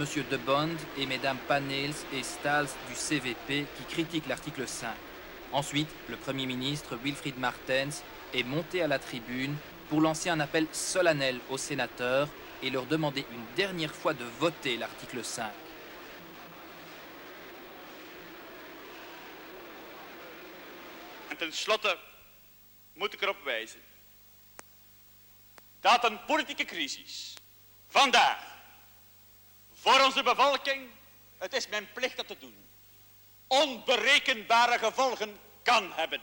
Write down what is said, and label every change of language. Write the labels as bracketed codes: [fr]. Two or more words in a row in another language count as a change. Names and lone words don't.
[fr] De Bond et Mesdames Panels et Stahls du CVP qui critiquent l'article 5. Ensuite, le Premier ministre Wilfried Martens est monté à la tribune pour lancer un appel solennel aux sénateurs et leur demander une dernière fois de voter l'article 5. [nl] En ten slotte moet ik erop wijzen dat een politieke crisis vandaag voor onze bevolking, het is mijn plicht dat te doen, onberekenbare gevolgen kan hebben.